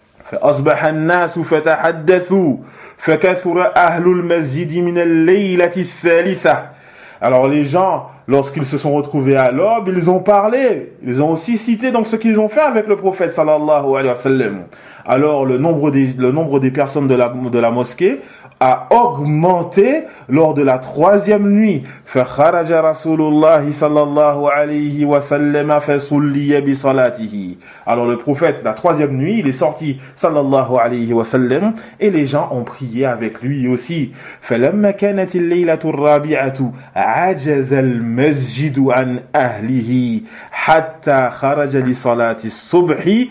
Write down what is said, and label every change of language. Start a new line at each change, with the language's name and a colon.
French: Alors, les gens, lorsqu'ils se sont retrouvés à l'aube, ils ont parlé. Ils ont aussi cité donc ce qu'ils ont fait avec le prophète, sallallahu alayhi wa sallam. Alors, le nombre des personnes de la mosquée a augmenté lors de la troisième nuit.
Arabic: فَخَرَجَ رَسُولُ اللَّهِ sallallahu alayhi wa sallam فَسُلِّيَ بِصَلَاتِهِ.
French: Alors, le prophète, la troisième nuit, il est sorti, sallallahu alayhi wa sallam, et les gens ont prié avec lui aussi.
Arabic: فَلَمَّا كَانَتِ اللَّيْلَةُ الرَّابِعَةُ عَجَزَ الْمَسْجِدُ عَنْ أَهْلِهِ حَتَّى خَرَجَ لِصَلَاتِ الصُّبْحِ